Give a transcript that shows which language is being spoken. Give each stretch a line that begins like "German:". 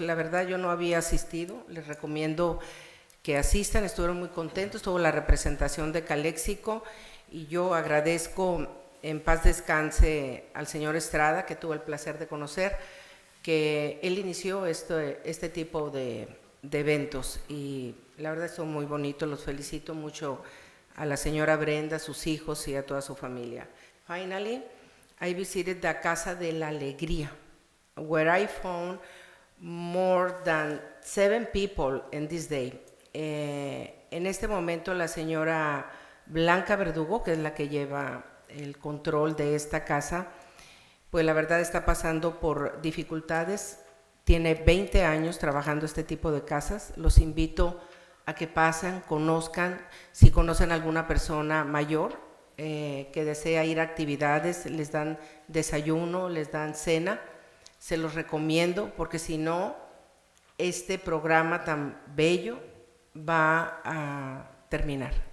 Spanish: La verdad yo no había asistido, les recomiendo que asistan, estuvieron muy contentos, tuvo la representación de Calexico y yo agradezco, en paz descanse, al señor Estrada, que tuve el placer de conocer, que él inició este tipo de eventos y la verdad son muy bonitos, los felicito mucho a la señora Brenda, a sus hijos y a toda su familia.
English: Finally, I visited the Casa de la Alegría, where I found more than 7 people in this day.
Spanish: En este momento la señora Blanca Verdugo, que es la que lleva el control de esta casa, pues la verdad está pasando por dificultades, tiene 20 años trabajando este tipo de casas. Los invito a que pasen, conozcan, si conocen a alguna persona mayor que desea ir a actividades, les dan desayuno, les dan cena, se los recomiendo porque si no, este programa tan bello va a terminar.